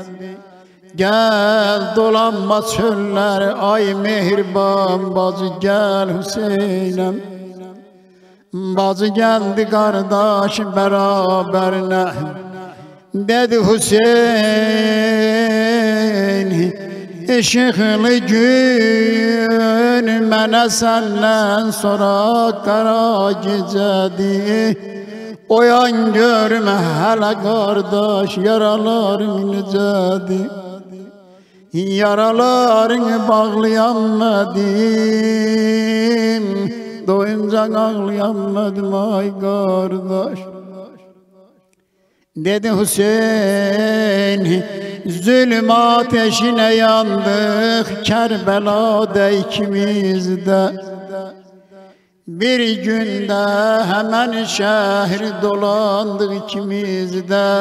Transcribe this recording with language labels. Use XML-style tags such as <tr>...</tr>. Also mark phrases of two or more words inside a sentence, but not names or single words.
<az>Gel dolanma çöller ay mehriban bacı, gel Hüseyin'im.</az> <tr>Bacı geldi kardeş beraberine.</tr> <az>Dedi Hüseyin Işıklı gün mənə səndən sonra qara gecədir. Oyan görmə hələ qardaş, yaralarım necədir. Yaralarını bağlayanmadım, doyunca ağlayanmadım ay qardaş.</az> <tr>Dedi Hüseyin, zulüm ateşine yandık, Kerbela'da ikimiz de. Bir günde hemen şehri dolandık ikimiz de.</tr>